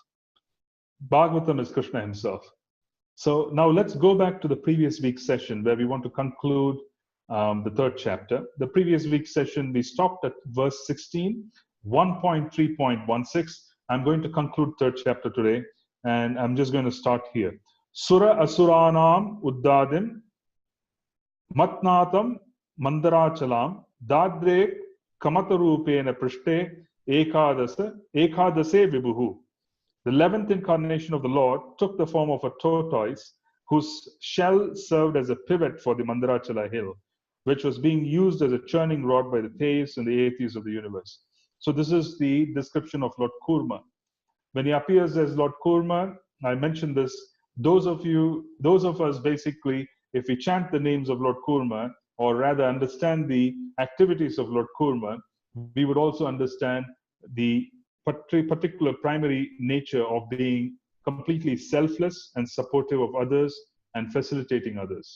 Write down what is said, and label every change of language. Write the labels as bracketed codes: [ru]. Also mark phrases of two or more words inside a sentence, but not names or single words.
[en] Bhagavatam is Krishna himself. So now let's go back to the previous week's session where we want to conclude the 3rd chapter. The previous week's session, we stopped at verse 16, 1.3.16. I'm going to conclude third chapter today, and I'm just going to start here. [sa] Sura Asuranam Uddadim Matnatam Mandarachalam Dadre Kamatarupena Prishte Ekadase Vibuhu. [en] The 11th incarnation of the Lord took the form of a tortoise whose shell served as a pivot for the Mandarachala hill, which was being used as a churning rod by the theists and the atheists of the universe. So this is the description of Lord Kṛṣṇa. When he appears as Lord Kṛṣṇa, I mentioned this, those of us basically, if we chant the names of Lord Kṛṣṇa, or rather understand the activities of Lord Kṛṣṇa, we would also understand the particular primary nature of being completely selfless and supportive of others and facilitating others.